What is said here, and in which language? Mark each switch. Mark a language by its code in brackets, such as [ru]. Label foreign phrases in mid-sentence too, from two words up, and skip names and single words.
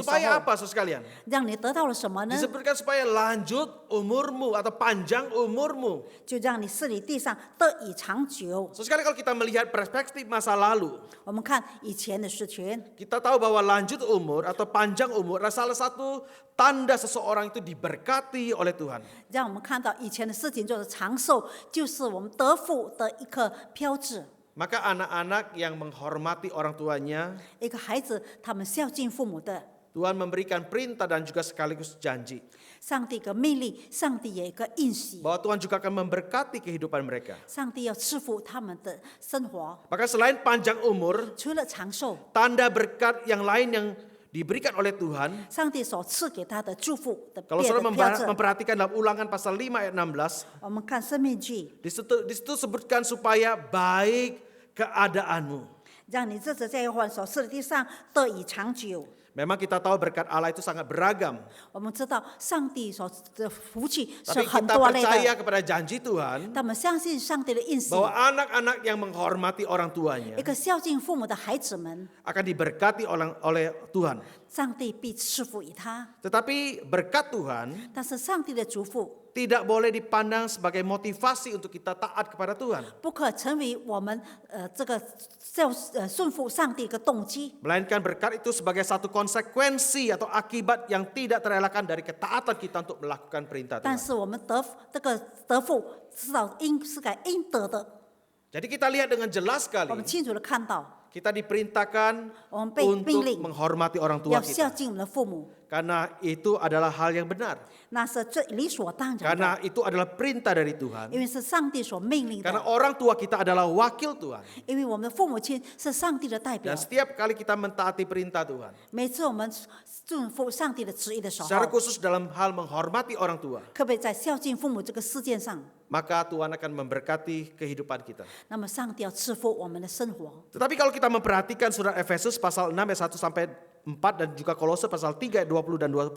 [id] Supaya [zh] 候， [id] apa, saudara sekalian? [zh] 让你得到了什么呢？ [id] Disebutkan supaya lanjut umurmu atau panjang umurmu. [zh] 就让你治理地上得以长久。 [id] So, sekali kalau kita melihat perspektif masa lalu, [zh] 我们看以前的事情， [id] kita tahu bahwa lanjut umur atau panjang umur adalah salah satu tanda seseorang itu diberkati oleh Tuhan. [zh] 让我们看到以前的事情就是长寿，就是我们得福的一个标志。 [id] Maka anak-anak yang menghormati orang tuanya, [zh] 一个孩子他们孝敬父母的， [id] Tuhan memberikan perintah dan juga sekaligus janji [zh] 上帝一个命令，上帝有一个应许， [id] bahwa Tuhan juga akan memberkati kehidupan mereka. [zh] 上帝要赐福他们的生活。 [id] Maka selain panjang umur, [zh] 除了长寿， [id] tanda berkat yang lain yang diberikan oleh Tuhan. [zh] 上帝所赐给他的祝福的 [id] Kalau [zh] 别的 [id] saudara [zh] 标志， [id] memperhatikan dalam Ulangan pasal 5 ayat 16, [zh] 我们看生命记， [id] di situ sebutkan supaya baik keadaanmu. [zh] 让你这次在患所赐的地上得以长久。 [id] Memang kita tahu berkat Allah itu sangat beragam. [zh] 我们知道上帝所的福气是 [id] Tapi [zh] 很 [id] kita [zh] 多类 [id] percaya [zh] 的， [id] kepada janji Tuhan [zh] 他们相信上帝的应许。 [id] bahwa anak-anak yang menghormati orang tuanya [zh] 一个孝敬父母的孩子们， [id] akan diberkati oleh Tuhan. [zh] 上帝必赐福于他。 [id] Tetapi berkat Tuhan [zh] 但是上帝的祝福 [id] tidak boleh dipandang sebagai motivasi untuk kita taat kepada Tuhan. [zh] 不可成为我们这个顺服上帝一个动机， [id] Melainkan berkat itu sebagai satu konsekuensi atau akibat yang tidak terelakkan dari ketaatan kita untuk melakukan perintah [zh] 但 [id] Tuhan. [zh] 是我们这个得福是该应得的。 [id] Jadi kita lihat dengan jelas [zh] 我们 [id] sekali, [zh] 清楚的看到， [id] kita diperintahkan [zh] 我们被命 [id] untuk [zh] 令 [id] menghormati orang tua [zh] 要孝 [id] kita. [zh] 敬我们的父母， [id] Karena itu adalah hal yang benar. [zh] 那是最理所当然 [id] Karena [zh] 的， [id] itu adalah perintah dari Tuhan. [zh] 因为是上帝所命令 [id] Karena [zh] 的， [id] orang tua kita adalah wakil Tuhan. [zh] 因为我们的父母亲是上帝的代表 [id] Dan。setiap kali kita mentaati perintah Tuhan, [zh] 每次我们顺服上帝的旨意的时候， [id] secara khusus dalam hal menghormati orang tua, [zh] 可不可以在孝敬父母这个事件上， [id] maka Tuhan akan memberkati kehidupan kita. [zh] 那么上帝要赐福我们的生活。 [id] Tetapi kalau kita memperhatikan surat Efesus pasal 6 ayat 1 sampai 4 dan juga Kolose pasal 3 ayat 20 dan 21